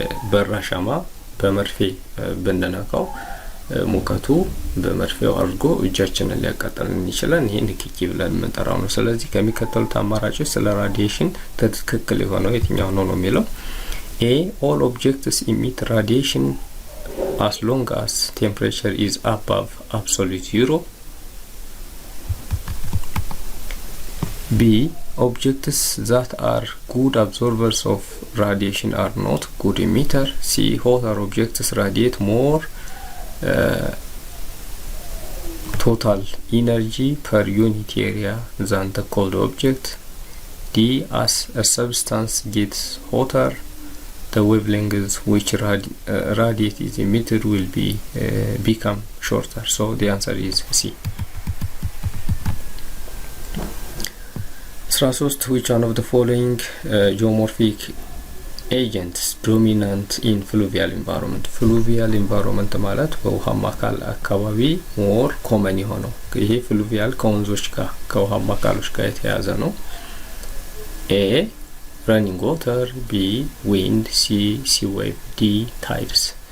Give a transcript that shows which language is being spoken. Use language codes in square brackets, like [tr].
[am] በራሻማ በመርፌ ብንነካው ሙቀቱ በመርፌው አድርጎ እጃችንን ሊያቃጥለን ይችላል። ይሄ ንክኪ ብለን የምንጠራው ነው። ስለዚህ ከሚከተሉት አማራጮች ስለ ራዲዬሽን ትክክል የሆነው የትኛው ነው የሚለው ኤ [en] all objects emit radiation as long as temperature is above absolute zero. B objects that are good absorbers of radiation are not good emitter. C hotter objects radiate more total energy per unit area than the cold object. D as a substance gets hotter, the wavelength which radiate is emitted will become shorter. So the answer is C. 13 which one of the following geomorphic agents dominant in fluvial environment? [am] fluvial environment ማለት በውሃማ አካባቢ ሞር ኮመን የሆነው ይሄ fluvial ከወንዞች ጋር ከውሃማ አካሎች ጋር የተያያዘ ነው። [en] A running water, B wind, C sea wave, D tides.